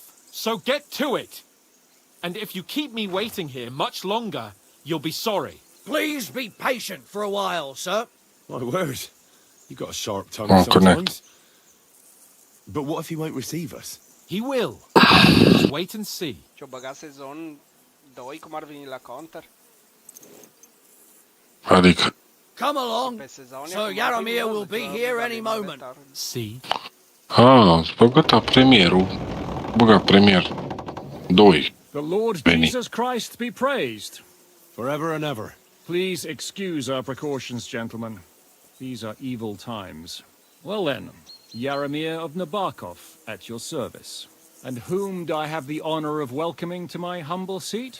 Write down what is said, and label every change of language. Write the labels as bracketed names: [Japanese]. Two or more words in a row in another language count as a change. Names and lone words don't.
[English] So get to it. And if you keep me waiting here much longer, you'll be sorry. Please be patient for a while, sir. My word. You got a sharp tongue sometimes. But what if he won't receive us? He will. Just wait and see. [Romanian] Ce-o băgat sezon 2, cum ar veni la counter? Adică... [English] Come along. So Yaramir will be here any moment. See? [Romanian] Ah, băgat premierul. Băgat premier. 2. [English] The Lord Jesus Christ be praised. Forever and ever. Please excuse our precautions, gentlemen. These are evil times. Well then, Yaramir of Nabokov, at your service. And whom do I have the honor of welcoming to my humble seat?